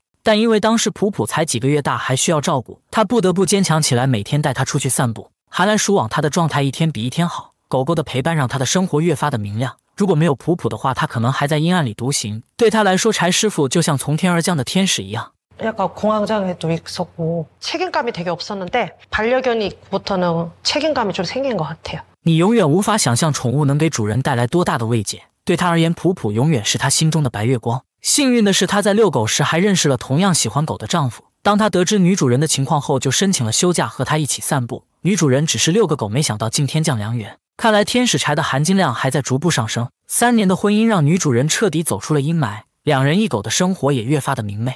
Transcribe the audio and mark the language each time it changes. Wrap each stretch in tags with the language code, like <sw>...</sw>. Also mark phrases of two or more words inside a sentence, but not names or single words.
<zh>但因為當時普普才幾個月大，還需要照顧，他不得不堅強起來，每天帶他出去散步。寒來暑往，他的狀態一天比一天好。狗狗的陪伴讓他的生活越發的明亮。如果沒有普普的話，他可能還在陰暗裡獨行。對他來說，柴師傅就像從天而降的天使一樣。</zh> <ko>약간 공황장애도 있었고 책임감이 되게 없었는데 반려견이부터는 책임감이 좀 생긴 것 같아요.</ko> <zh>你永遠無法想象寵物能給主人帶來多大的慰藉。對他而言，普普永遠是他心中的白月光。幸運的是，他在遛狗時還認識了同樣喜歡狗的丈夫。當他得知女主人的情況後，就申請了休假和他一起散步。女主人只是遛個狗，沒想到竟天降良緣。看來天使柴的含金量還在逐步上升。3年的婚姻讓女主人徹底走出了陰霾，兩人一狗的生活也越發的明媚。</zh>